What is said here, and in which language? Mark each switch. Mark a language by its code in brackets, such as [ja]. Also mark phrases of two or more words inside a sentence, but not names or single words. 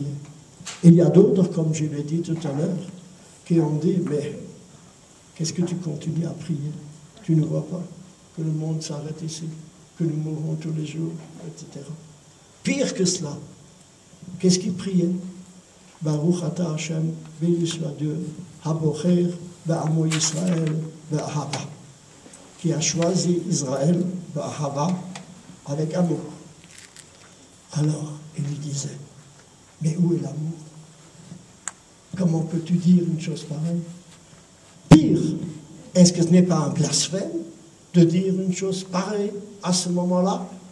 [fr] Et il y a d'autres, comme je l'ai dit tout à l'heure, qui ont dit, mais qu'est-ce que tu continues à prier? Tu ne vois pas que le monde s'arrête ici, que nous mourrons tous les jours, etc. Pire que cela, qu'est-ce qu'ils priaient? [he] Baruch ata Hashem, [fr] béni soit Dieu, [he] habocher be'amo Israël be'ahava, [fr] qui a choisi Israël be'ahava avec amour. Alors, il lui disait, mais où est l'amour? Comment peux-tu dire une chose pareille? Pire, est-ce que ce n'est pas un blasphème de dire une chose pareille à ce moment-là?